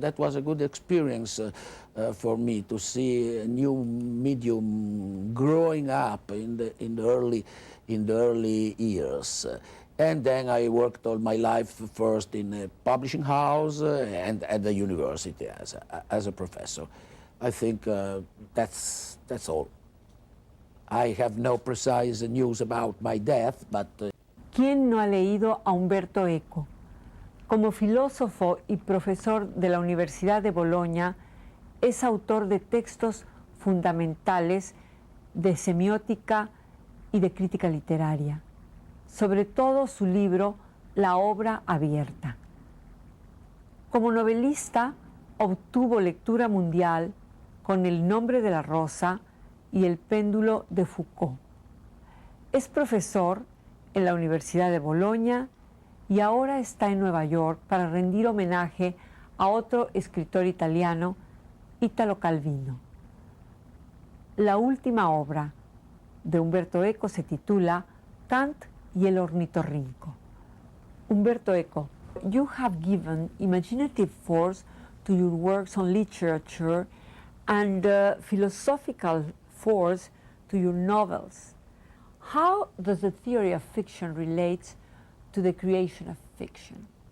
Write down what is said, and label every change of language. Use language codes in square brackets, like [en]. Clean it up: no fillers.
[en] That was a good experience for me to see a new medium growing up in the early years. And then I worked all my life first in a publishing house and at the university as a professor. I think that's all. I have no precise news about my death, but... [es] ¿Quién no ha leído a Umberto Eco? Como filósofo y profesor de la Universidad de Bolonia, es autor de textos fundamentales de semiótica y de crítica literaria, sobre todo su libro La Obra, abierta. Como novelista, obtuvo lectura mundial con El nombre de la rosa y El péndulo de Foucault. Es profesor en la Universidad de Bolonia y ahora está en Nueva York para rendir homenaje a otro escritor italiano, Italo Calvino. La última obra de Umberto Eco se titula Kant y el ornitorrinco. [en] Umberto Eco, you have given imaginative force to your works on literature and philosophical force to your novels. How does the theory of fiction relate to the creation of fiction?